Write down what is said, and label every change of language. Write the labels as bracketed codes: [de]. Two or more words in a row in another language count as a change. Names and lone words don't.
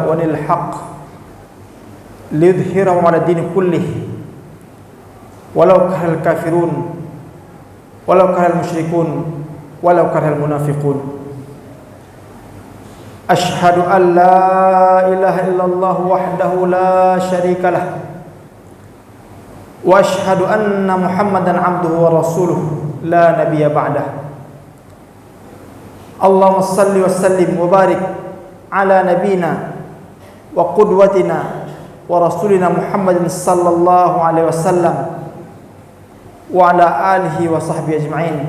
[ar] وللحق ليظهره على دين كله ولو كره الكافرون ولو كره المشركون ولو كره المنافقون. أشهد أن لا إله إلا الله وحده لا شريك له وأشهد أن محمدا عبده ورسوله لا نبي بعده. اللهم صل وسلم وبارك على نبينا وقدوتنا ورسولنا محمد صلى الله عليه وسلم وعلى آله وصحبه أجمعين.